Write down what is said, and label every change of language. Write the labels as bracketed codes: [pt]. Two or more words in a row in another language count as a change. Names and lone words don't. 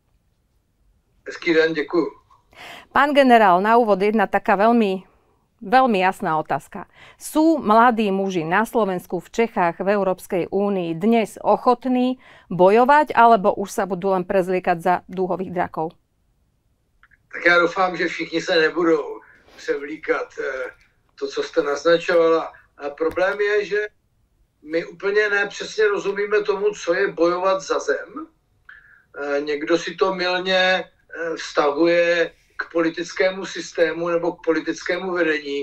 [cs] Hezký den, děkuji. [sk] Pán generál, na úvod jedna taká veľmi jasná otázka. Sú mladí muži na Slovensku, v Čechách, v Európskej únii dnes ochotní bojovať, alebo už sa budú len prezliekať za dúhových drakov? [cs] Tak já doufám, že všichni se nebudou převlíkat to, co jste naznačovala. A problém je, že my úplně nepřesně rozumíme tomu, co je bojovat za zem. Někdo si to mylně vztahuje k politickému systému nebo k politickému vedení.